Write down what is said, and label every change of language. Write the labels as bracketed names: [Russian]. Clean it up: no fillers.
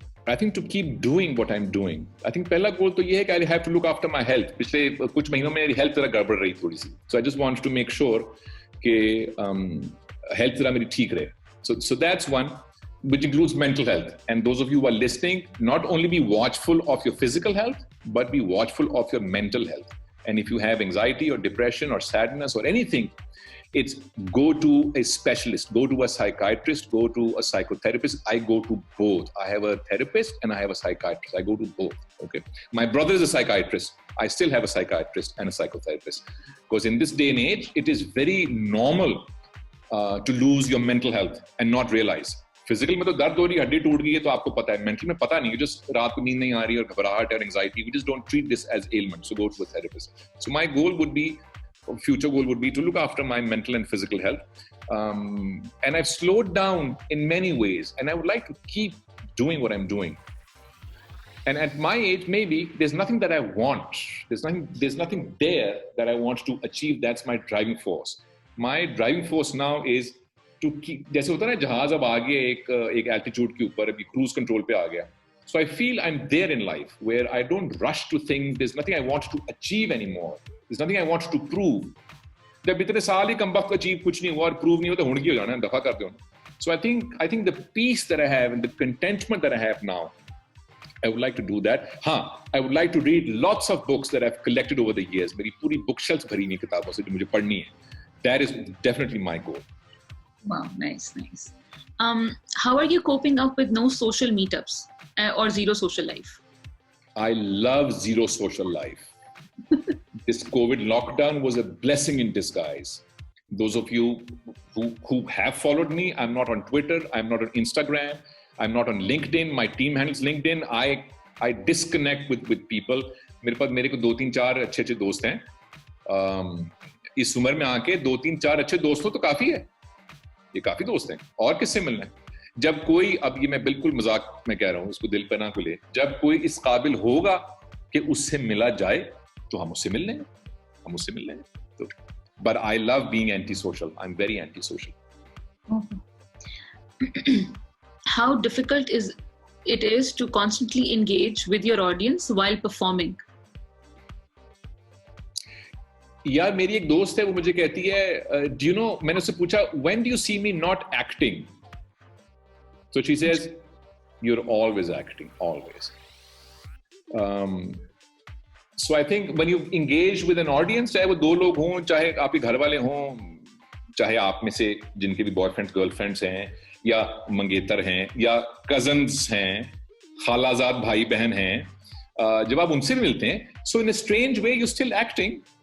[English] I think to keep doing what I'm doing. I think [Hindi] पहला गोल तो ये है कि [English] I have to look after my health. [Hindi] पिछले कुछ महीनों में मेरी हेल्थ जरा गड़बड़ रही थोड़ी सी, [English] so I just want to make sure [Hindi] कि हेल्थ जरा मेरी ठीक रहे. [English] So that's one, which includes mental health. And those of you who are listening, not only be watchful of your physical health, but be watchful of your mental health. And if you have anxiety or depression or sadness or anything, it's go to a specialist, go to a psychiatrist, go to a psychotherapist. I go to both. I have a therapist and I have a psychiatrist. I go to both. Okay. My brother is a psychiatrist. I still have a psychiatrist and a psychotherapist. Because in this day and age, it is very normal to lose your mental health and not realize. [Hindi] Physical में तो दर्द हो रही है, हड्डी टूट गई है तो आपको पता है, mental में पता नहीं है, just रात को नींद नहीं आ रही है और घबराहट और anxiety. [English] We just don't treat this as ailment. So go to a therapist. So my goal would be, future goal would be to look after my mental and physical health. And I've slowed down in many ways and I would like to keep doing what I'm doing. And at my age, maybe there's nothing that I want. There's nothing there that I want to achieve. That's my driving force. My driving force now is to keep, [Hindi] जैसे होता है ना जहाज अब आ गया एक altitude के ऊपर, अभी cruise control पे आ गया. [English] So I feel I'm there in life where I don't rush to things. There's nothing I want to achieve anymore. There's nothing I want to prove. [Hindi] जब इतने साल ही कम वक्त achieve कुछ नहीं हुआ और prove नहीं हुआ तो हुड़की हो जाना है, दफा कर दो. [English] So I think the peace that I have and the contentment that I have now, I would like to do that. I would like to read lots of books that I've collected over the years. [Hindi] मेरी पूरी bookshelf भरी हुई किताबों से जो मुझे पढ़नी है. [English] That is definitely my goal. Wow, nice. How are you coping up with no social meetups or zero social life? I love zero social life. This COVID lockdown was a blessing in disguise. Those of you who have followed me, I'm not on Twitter, I'm not on Instagram, I'm not on LinkedIn. My team handles LinkedIn. I disconnect with people. [Hindi] मेरे को 2-3-4 अच्छे दोस्त हैं. इस उम्र में आके 2-3-4 अच्छे दोस्त हो तो काफी है. ये काफी दोस्त हैं. और किससे मिलना है? जब कोई, अब ये मैं बिल्कुल मजाक में कह रहा हूँ, उसको दिल पे ना खुले, जब कोई इस काबिल होगा कि उससे मिला जाए तो हम उससे मिल लेंगे. [English] तो but I love being antisocial. I'm very antisocial. How difficult it is to constantly engage with your audience while performing? [Hindi] यार मेरी एक दोस्त है, वो मुझे कहती है, [English] do you know, [Hindi] मैंने उससे पूछा, [English] when do you see me not acting? So she says, you're always acting, always. So I think when you engage with an audience, [Hindi] चाहे वो 2 लोग हों, चाहे आपके घर वाले हों, चाहे आप में से जिनके भी बॉयफ्रेंड्स गर्लफ्रेंड्स हैं, या मंगेतर हैं, या कजन्स हैं, खालाजाद भाई बहन हैं, जब आप उनसे भी मिलते हैं, [English] so in a strange way you're still acting.